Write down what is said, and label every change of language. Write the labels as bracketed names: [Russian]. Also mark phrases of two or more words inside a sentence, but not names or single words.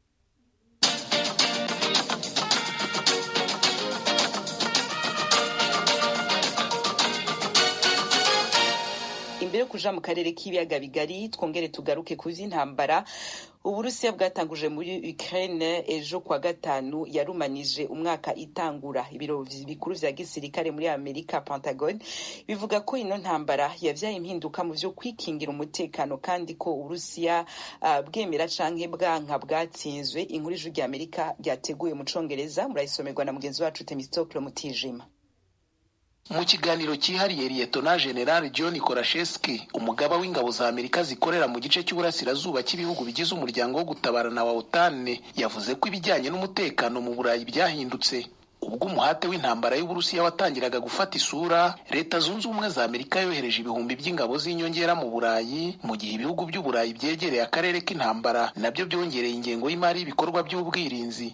[Rundi] Imbere kuja mu karere k'ibiyaga bigari twongere tugaruke ku vy'intambara Uburusiya bwatanguje muri Ukraine ejo kwa gatanu yarumanije umwaka itangura. Ibiro bikuru vya gisirikare muri Amerika Pentagon bivuga ko ino ntambara yavyaye impinduka mu vyo kwikingira umutekano kandi ko Uburusiya bwemera canke bwanka bwatsinzwe. Inkuru y'ijwi rya Amerika ryateguye mu Congereza murayisomerwa na mugenzi wacu Temistokle Mutijima. [Kinyarwanda] Mu kiganiro cyihariye Lieutenant General John Korashevsky, umugaba w'ingabo za Amerika zikorera mu gice cy'uburasirazuba cy'ibihugu bigize umuryango wo gutabarana wa OTAN, yavuze ko ibijyanye n'umutekano mu Burayi byahindutse. Ubwo umuhate w'intambara y'Uburusiya watangiraga gufata isura, Leta Zunze Ubumwe za Amerika yohereje ibihumbi by'ingabo z'inyongera mu Burayi, mu gihe ibihugu by'Uburayi byegereye akarere k'intambara nabyo byongereye ingengo y'imari y'ibikorwa by'ubwirinzi.